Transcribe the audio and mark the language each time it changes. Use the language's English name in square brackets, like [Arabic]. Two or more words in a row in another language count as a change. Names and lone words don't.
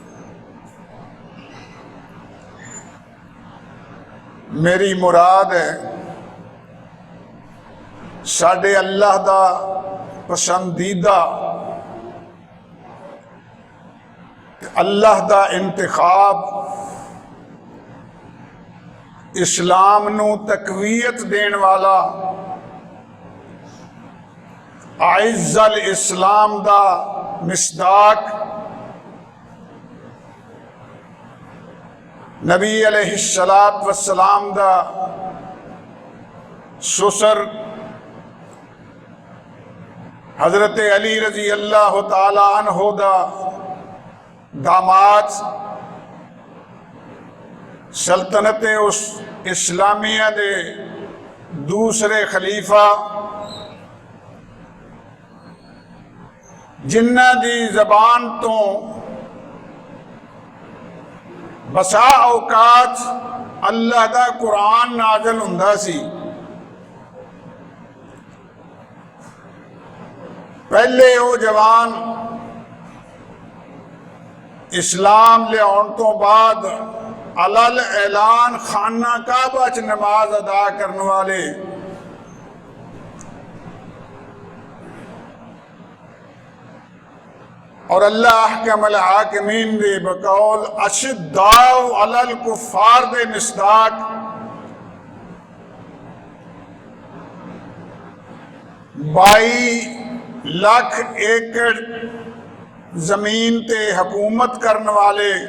[Punjabi] میری مراد ہے ساڈے اللہ دا پسندیدہ اللہ دا انتخاب اسلام نوں تقویت دینے والا اعز الاسلام دا مصداق نبی [Arabic] عليه الصلاة والسلام [Punjabi] دا سسر حضرت علی [Arabic] رضي الله تعالى عنه [Punjabi] دا داماد سلطنت اس اسلامیہ دے دوسرے خلیفہ جنہاں دی زبان توں بسا اوقات اللہ دا قرآن نازل ہوندا سی. پہلے وہ جوان اسلام لے آنے توں بعد علی الاعلان خانہ کعبہ چ نماز ادا کرنے والے اور [Arabic] الله أحكم الحاكمين [Punjabi] دے بقول [Arabic] أشداء على الكفار [Punjabi] دے مصداق 22 لاکھ ایکڑ زمین تے حکومت کرنے والے